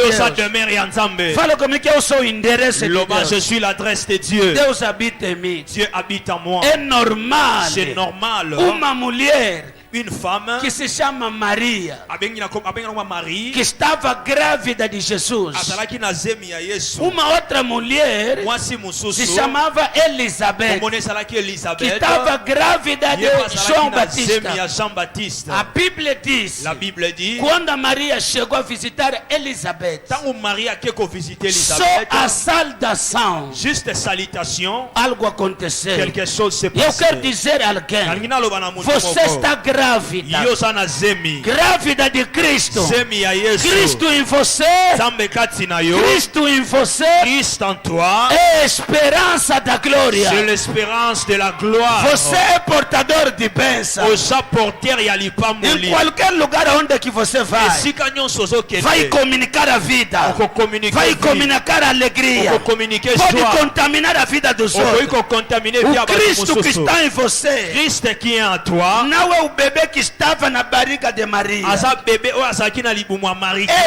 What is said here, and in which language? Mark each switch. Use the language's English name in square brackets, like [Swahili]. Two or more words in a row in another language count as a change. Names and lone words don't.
[Lingala] Oyo sa [Portuguese] Deus. [Lingala] demeure ya Nzambe. [Portuguese] Fala comigo que eu sou o endereço de [Lingala] Loba, je [Portuguese] Deus. [French] suis l'adresse de Dieu. [Portuguese] Deus habita em mim. [French] Dieu habite en moi. [Portuguese] É normal [French] C'est normal. [Portuguese] uma mulher [French] Une femme, [Portuguese] que se chama Maria, [Lingala] abengi na Marie, [Portuguese] que estava grávida de Jesus. [Lingala] azalaki na zemi ya Yesu. [Portuguese] Uma outra mulher [Lingala] Mwasi [Portuguese] se [Lingala] mususu, [Portuguese] chamava Elizabeth, [Lingala] komone ezalaki [Portuguese] que [Lingala] Elisabeth. [Portuguese] estava grávida de [Lingala] Ye [Portuguese] João [Lingala] azalaki na zemi [Portuguese] Batista. [Lingala] ya Jean-Baptiste. [Portuguese] A Bíblia diz, [French] La Bible dit, [Portuguese] quando a Maria chegou a visitar Elizabeth, [Lingala] tango Marie ake visiter [Portuguese] só [Lingala] Elisabeth, [Portuguese] a saudação, [French] juste salutation, [Portuguese] algo aconteceu. [French] quelque chose s'est [Portuguese] Eu quero [French] passé. [Portuguese] dizer a alguém, [Lingala] Nalingi naloba na mutu [Portuguese] você [Lingala] moko. [Portuguese] está grávida, [Lingala] Yo za na zemi. [Portuguese] grávida de Cristo. [Lingala] Zemi ya Yesu. [Portuguese] Cristo em você, [Lingala] Nzambe kati na yo. [Portuguese] Cristo em você [French] Christ en toi. [Portuguese] é a esperança da glória. [French] C'est l'espérance de la gloire. [Portuguese] Você é portador de bênção. [Lingala] Oza porter ya [Portuguese] Em [Lingala] lipamboli. [Portuguese] qualquer lugar onde que você vai, [Lingala] Esika nyonso ozokende. [Portuguese] vai comunicar a vida, [Lingala] Okokommunike [Portuguese] vai [Lingala] vie. [Portuguese] comunicar a alegria, [Lingala] Okokommunike [Portuguese] pode [Lingala] joie. [Portuguese] contaminar a vida dos [Lingala] Okoki [Portuguese] outros. [Lingala] kokontamine [Portuguese] O [Lingala] via bato [Portuguese] Cristo que [Lingala] mosusu. [Portuguese] está em você [French] Christ qui est en toi. [Portuguese] não é o bebê que estava na barriga de Maria. [Lingala] Aza bébé oyo azalaki na libumu ya Marie. [Portuguese] É [Lingala] te. [Portuguese] Deus na tua [French] C'est [Portuguese] vida. [French] Dieu dans ta vie.